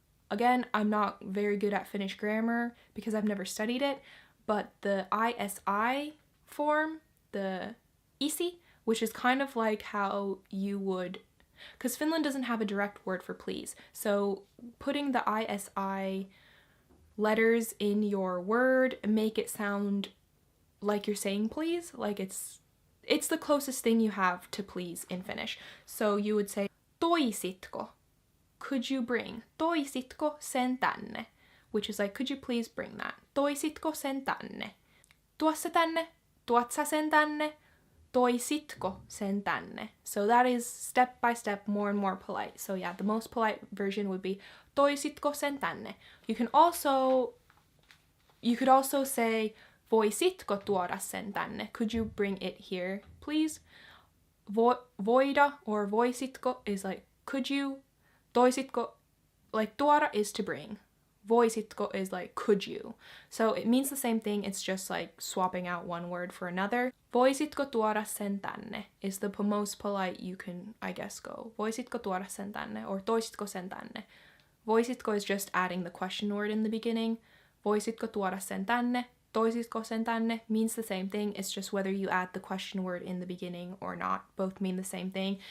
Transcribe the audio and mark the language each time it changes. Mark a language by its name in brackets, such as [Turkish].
[English] Again, I'm not very good at Finnish grammar because I've never studied it, but the ISI form, the isi, which is kind of like how you would... Because Finland doesn't have a direct word for please, so putting the ISI letters in your word make it sound like you're saying please, like it's the closest thing you have to please in Finnish. So you would say toisitko, could you bring, [Finnish] toisitko sen tänne, which is like, could you please bring that, toisitko sen tänne, [English] tuo se tänne, tuotsa sen tänne, toisitko sen tänne. So that is step by step more and more polite. So yeah, the most polite version would be [Finnish] toisitko sen tänne. [English] You could also say [Finnish] voisitko tuoda sen tänne. [English] Could you bring it here, please? Voida or voisitko is like could you. Toisitko, like tuoda is to bring. Voisitko is like could you. So it means the same thing, it's just like swapping out one word for another. [Finnish] Voisitko tuoda sen tänne [English] is the most polite you can, I guess, go. [Finnish] Voisitko tuoda sen tänne or toisitko sen tänne. [English] Voisitko is just adding the question word in the beginning. [Finnish] Voisitko tuoda sen tänne, toisitko sen tänne [English] means the same thing. It's just whether you add the question word in the beginning or not. Both mean the same thing.